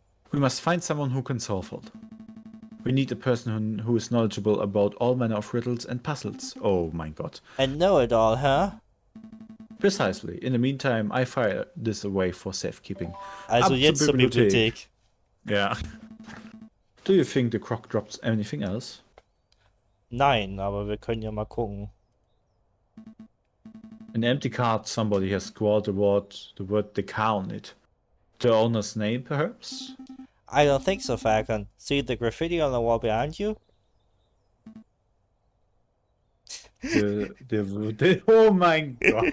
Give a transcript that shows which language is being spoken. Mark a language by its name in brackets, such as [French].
[English] We must find someone who can solve it. We need a person who is knowledgeable about all manner of riddles and puzzles. Oh my god. And know it all, huh? Precisely. In the meantime, I file this away for safekeeping. [German] Also Ab jetzt zur Bibliothek. [English] Yeah. Do you think the croc dropped anything else? [German] Nein, aber wir können ja mal gucken. [English] An empty card somebody has scrawled the word Deca on it. The owner's name, perhaps? I don't think so, Falcon. See the graffiti on the wall behind you? Oh my god.